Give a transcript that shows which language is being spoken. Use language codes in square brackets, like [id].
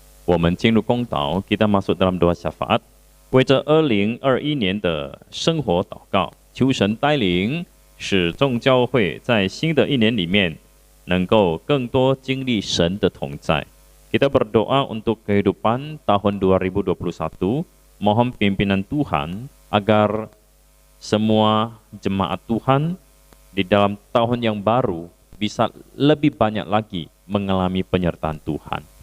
[zh] 我们进入公祷， [id] kita masuk dalam doa syafaat. [zh] 为着2021年的生活祷告，求神带领，使众教会在新的一年里面能够更多经历神的同在。 [id] Kita berdoa untuk kehidupan tahun 2021, mohon pimpinan Tuhan agar semua jemaat Tuhan di dalam tahun yang baru bisa lebih banyak lagi mengalami penyertaan Tuhan.